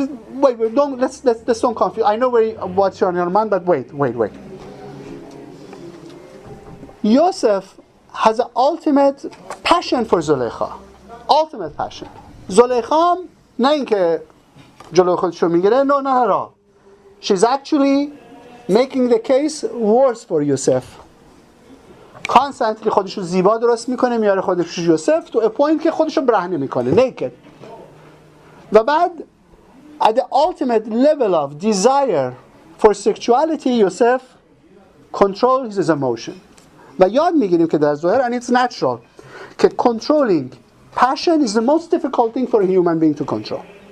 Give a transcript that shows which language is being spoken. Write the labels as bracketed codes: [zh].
[en] Wait, let's don't confuse. I know what's on your mind, but wait. Yosef has an ultimate passion for Zulaikha. Ultimate passion. [fa] Zulaikha نه اینکه جلوی خودشو میگیره، نه. [en] She's actually making the case worse for Yosef. [fa] Constantly خودشو زیبا درست میکنه، میاره خودشو یوسف تو پوینت که خودشو برهنه میکنه، naked. و بعد [en] at the ultimate level of desire for sexuality, Yosef controls his emotion. [fa] و یاد میگیریم که در ظاهر [en] and it's natural [fa] که [en] controlling passion is the most difficult thing for a human being to control.